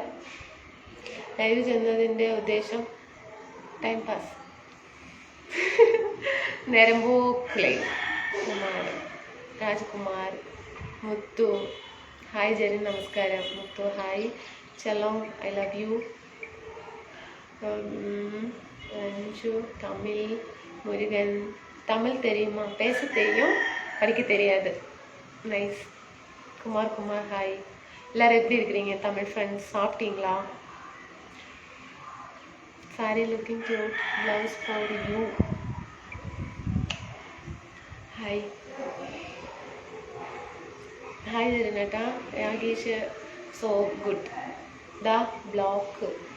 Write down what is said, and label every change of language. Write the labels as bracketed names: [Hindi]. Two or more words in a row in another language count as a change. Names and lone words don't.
[Malayalam] ലൈവ് ചെന്നതിൻ്റെ ഉദ്ദേശം ടൈം പാസ്. നേരമ്പോക്കിലെ രാജകുമാർ. മുത്തു ഹായ്. ജെറിൻ നമസ്കാരം. മുത്തു ഹായ്. [English] ചലോ I love you. അഞ്ചു தமிழ். [Tamil] முருகன் தமிழ் தெரியுமா? பேச தெரியும், படிக்க தெரியாது. நைஸ். குமார் ஹாய். எல்லாரும் எப்படி இருக்கிறீங்க தமிழ் ஃப்ரெண்ட்ஸ்? சாப்பிட்டீங்களா? [English] saree looking cute. blouse for you. [Malayalam] ഹായ്. ഹായ് ജെറിനേട്ടാ. രാകേഷ് [English] so good. [Malayalam] ദാ ബ്ലോക്ക്.